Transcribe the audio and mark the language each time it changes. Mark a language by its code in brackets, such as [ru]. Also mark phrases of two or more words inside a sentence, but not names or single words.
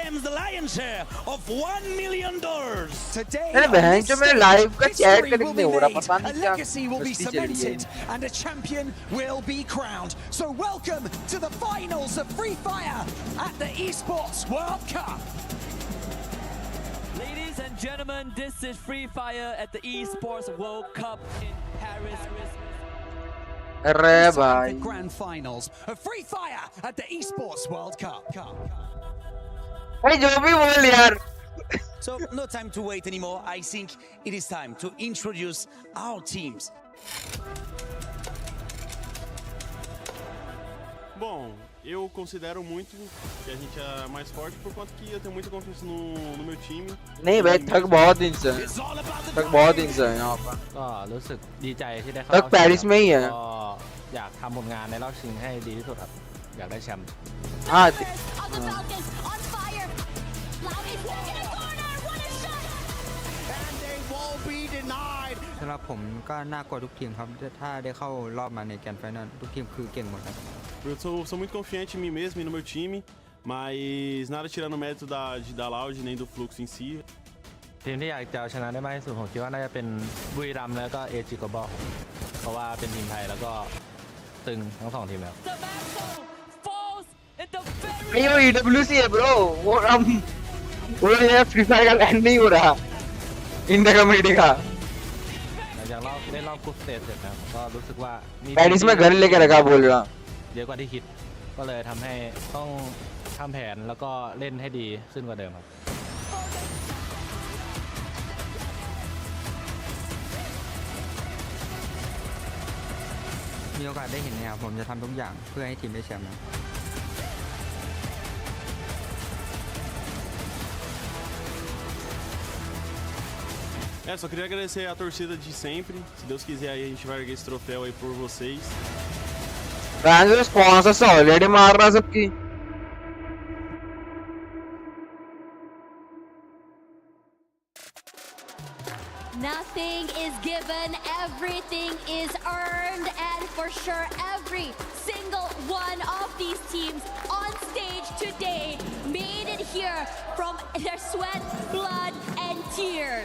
[hi] अरे बहन जो मेरे लाइव का चैट कनेक्ट नहीं हो रहा पता नहीं क्या मस्ती चल रही है [en] and a champion will be crowned. So welcome to the finals of Free Fire at the Esports World Cup. Ladies and gentlemen, this is Free Fire at the Esports World Cup in Paris. [hi] अरे भाई [en] The grand finals of Free Fire at the Esports World Cup. [hi] भाई जो भी बोल यार [en] So no time to wait anymore. I think it is time to introduce our teams. [pt] Bom, eu considero muito que a gente é mais forte por conta que eu tenho muita confiança no meu time. [hi] नहीं भाई थक बहुत दिन से है यहाँ पर [th] ก็รู้สึกดีใจที่ได้เข้า [hi] तक पेरिस में ही है [th] ก็อยากทำผลงานในรอบชิงให้ดีที่สุดครับอยากได้แชมป์ [hi] हाँ [en] of the Falcons on fire. Loud is stuck in a corner. What a shot! And they won't be denied. [th] สำหรับผมก็น่ากลัวทุกทีมครับถ้าได้เข้ารอบมาในแกรนด์ไฟนอลทุกทีมคือเก่งหมดครับ [pt] Eu sou muito confiante em mim mesmo e no meu time, mas nada tirando o mérito da Loud nem do fluxo em si. [th] ทีมที่อยากจะเอาชนะได้มากที่สุดผมคิดว่าน่าจะเป็นบุรีรัมย์แล้วก็เอจิโกบอลเพราะว่าเป็นทีมไทยแล้วก็ตึงทั้งสองทีมแล้ว [en] The mantle falls in the very [hi] नहीं वो EWC है ब्रो वो ये फ्री फायर का लैंड नहीं हो रहा [en] India community [hi] का [th] หลังจากเล่นรอบกรุ๊ปสเตจเสร็จนะผมก็รู้สึกว่ามี [hi] पेरिस में घर लेके रखा बोल रहा [th] เยอะกว่าที่คิดก็เลยทำให้ต้องทำแผนแล้วก็เล่นให้ดีขึ้นกว่าเดิมครับ มีโอกาสได้เห็นเนี่ยผมจะทำทุกอย่างเพื่อให้ทีมได้แชมป์นะ [pt] Só queria agradecer a torcida de sempre. Se Deus quiser aí a gente vai erguer esse troféu aí por vocês. [hi] फ्रांस स्पॉन्सर से ऑलरेडी मार रहा सबकी [en] Nothing is given, everything is earned, and for sure every single one of these teams on stage today made it here from their sweat, blood, tears.